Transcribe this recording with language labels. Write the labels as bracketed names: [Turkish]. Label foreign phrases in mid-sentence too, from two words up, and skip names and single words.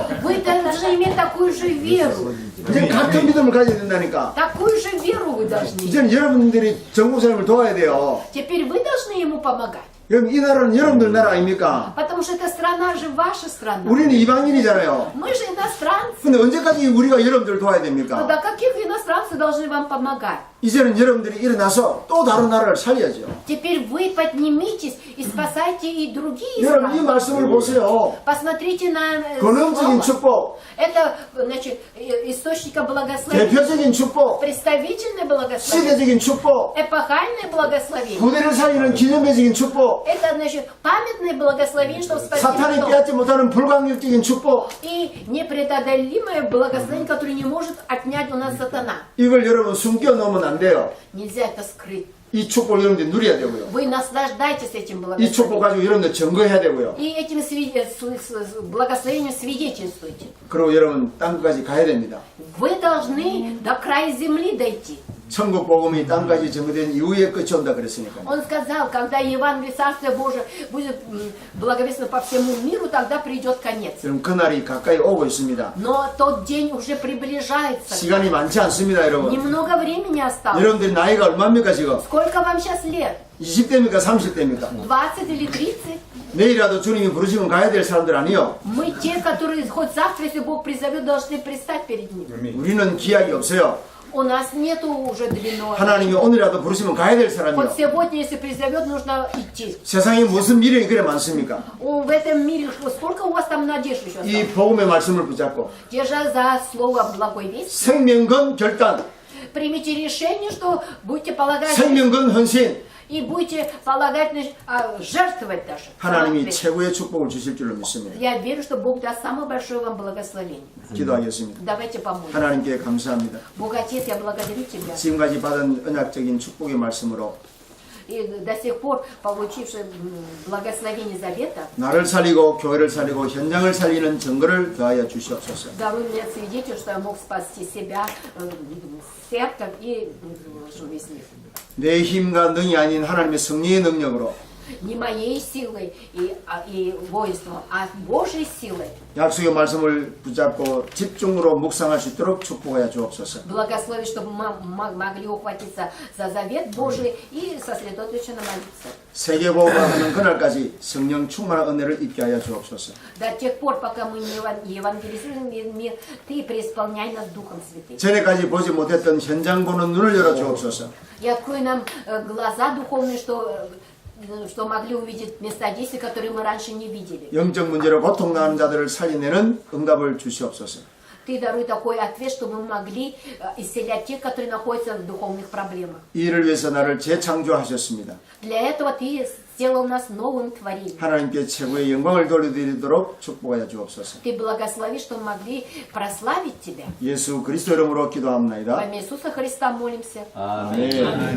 [Russian] Вы должны иметь такую же веру. [Korean] 이제 같은 믿음을 가져야 된다니까. [Russian] Такую же веру вы должны. [Korean] 이제는 여러분들이 정 목사님을 도와야 돼요. [Russian] Теперь вы должны ему помогать. [Korean] 여러분 이 나라는 여러분들 나라 아닙니까? [Russian] Потому что эта страна же ваша страна. [Korean] 우리는 이방인이잖아요. [Russian] Мы же иностранцы. [Korean] 근데 언제까지 우리가 여러분들 도와야 [Russian] Но [Korean] 됩니까? [Russian] до каких иностранцев должны вам помогать? [Korean] 이제는 여러분들이 일어나서 또 다른 나라를 살려야죠. [Russian] Теперь вы поднимитесь и спасайте и другие [Korean] 여러분 이 [Russian] страны. [Korean] 말씀을 보세요. [Russian] Посмотрите на [Korean] 근원적인 [Russian] слово. [Korean] 축복, [Russian] Это, значит, источника благословения. [Korean] 대표적인 축복, [Russian] Представительное благословение. [Korean] 시대적인 축복, [Russian] Эпохальное благословение. [Korean] 후대를 살리는 기념회적인 축복, [Russian] Это, значит, памятное благословение, чтобы спасти [Korean] 사탄이 [Russian] народ. [Korean] 빼앗지 못하는 불강력적인 축복. [Russian] И непреодолимое благословение, которое не может отнять у нас сатана. [Korean] 이걸 여러분 숨겨 놓으면 안 돼요. [Russian] Нельзя это скрыть. [Korean] 이 축복을 여러분들 누려야 되고요. [Russian] Вы наслаждайтесь этим [Korean] 이 축복 [Russian] благословением. [Korean] 가지고 여러분들 증거해야 되고요. [Russian] И этим благословением свидетельствуйте. [Korean] 그리고 여러분 땅까지 가야 됩니다. [Russian] Вы должны до края земли дойти. [Korean] 천국 복음이 땅까지 증거된 이후에 끝이 온다 그랬으니까요. [Russian] Он сказал, когда Евангелие Царствия Божие будет благовестно по всему миру, тогда придет конец. [Korean] 그럼 그날이 가까이 오고 있습니다. [Russian] Но тот день уже приближается. [Korean] 시간이 많지 않습니다, 여러분. [Russian] Немного времени осталось. [Korean] 여러분들 나이가 얼마입니까 지금? [Russian] Сколько вам сейчас лет? [Korean] 20대입니까? 30대입니까? [Russian] 20 или 30? [Korean] 내일이라도 주님이 부르시면 가야 될 사람들 아니요. [Russian] Мы те, которые хоть завтра, если Бог призовет, должны предстать перед Ним. [Korean] 우리는 기약이 없어요. [Russian] У нас нету уже длинного. [Korean] 하나님이 오늘이라도 부르시면 가야 될 사람이요. [Russian] Вот сегодня, если призовет, нужно идти. [Korean] 세상에 무슨 미련이 그래 많습니까? [Russian] В этом мире сколько у вас там надежд еще [Korean] 이 [Russian] осталось? [Korean] 복음의 말씀을 붙잡고 [Russian] Держа за слово благой весть, [Korean] 생명건 결단, [Russian] примите решение, что будете полагать [Korean] 생명건 헌신, [Russian] и будете полагать, жертвовать даже. [Korean] 하나님이 최고의 축복을 주실 줄로 믿습니다. [Russian] Я верю, что Бог даст самое большое вам благословение. [Korean] 기도하겠습니다. [Russian] Давайте поможем. [Korean] 하나님께 감사합니다. [Russian] Бог Отец, я благодарю Тебя. [Korean] 지금까지 받은 언약적인 축복의 말씀으로 [Russian] и до сих пор получивший благословение завета, [Korean] 나를 살리고 교회를 살리고 현장을 살리는 증거를 더하여 주시옵소서. [Russian] даруй мне свидетель, что я мог спасти себя, церковь и весь мир. [Korean] 내 힘과 능이 아닌 하나님의 성령의 능력으로 [Russian] Не моей силой и воинством, а Божьей силой. [Korean] 약속의 말씀을 붙잡고 집중으로 묵상할 수 있도록 축복하여 주옵소서. [Russian] Благослови, чтобы мы могли ухватиться за завет Божий и сосредоточенно молиться. [Korean] 세계복음을 하는 그날까지 성령 충만한 은혜를 입게 하여 주옵소서. [Russian] До тех пор, пока мы не евангелизируем мир, Ты преисполняй нас Духом Святым. [Korean] 전에까지 보지 못했던 현장 보는 눈을 열어 주옵소서. [Russian] И открой нам глаза духовные, что могли увидеть места действий, которые мы раньше не видели. [Korean] 영적 문제로 고통당하는 자들을 살려내는 응답을 주시옵소서. [Russian] Ты даруй такой ответ, чтобы мы могли исцелять тех, которые находятся в духовных проблемах. [Korean] 이 일을 위해서 나를 재창조하셨습니다. [Russian] Для этого Ты сделал нас новым творением. [Korean] 하나님께 최고의 영광을 돌려드리도록 축복하여 주옵소서. [Russian] Ты благослови, что мы могли прославить Тебя. [Korean] 예수 그리스도 이름으로 [Russian] Во [Korean] 기도합니다. [Russian] имя Иисуса Христа молимся. Аминь.